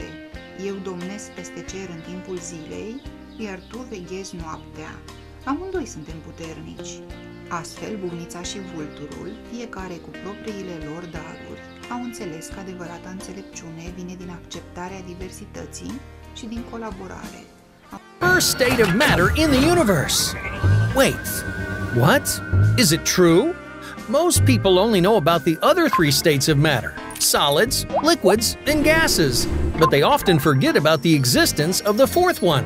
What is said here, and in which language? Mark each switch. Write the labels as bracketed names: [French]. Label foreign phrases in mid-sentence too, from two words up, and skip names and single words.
[Romanian] Eu domnesc peste cer în timpul zilei, iar tu veghezi noaptea. Amândoi suntem puternici.” Astfel, bufnița și vulturul, fiecare cu propriile lor daruri, au înțeles că adevărata înțelepciune vine din acceptarea diversității și din colaborare. [English] First state of matter in the universe. Wait, what? Is it true? Most people only know about the other three states of matter: solids, liquids, and gases, but they often forget about the existence of the fourth one.